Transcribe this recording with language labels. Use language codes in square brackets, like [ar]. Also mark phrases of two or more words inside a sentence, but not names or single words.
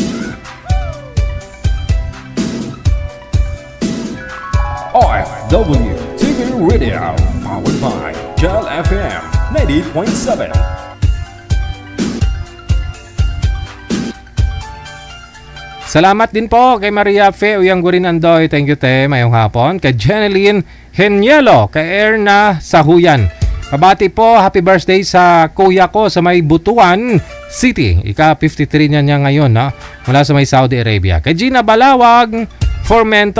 [en] OFW TV Radio, powered by Gel FM 90.7. [tl] Salamat din po kay Maria Fe Uyanggurin Andoy. [en] Thank you, [tl] te. [hil] Mayong hapon. Kay Jeneline Henielo. Kay Erna Sahuyan. Mabati po. [en] Happy birthday [tl] sa kuya ko sa may Butuan City. Ika-53 niya ngayon, no? Mula sa may Saudi Arabia. Kay Gina Balawag Formento.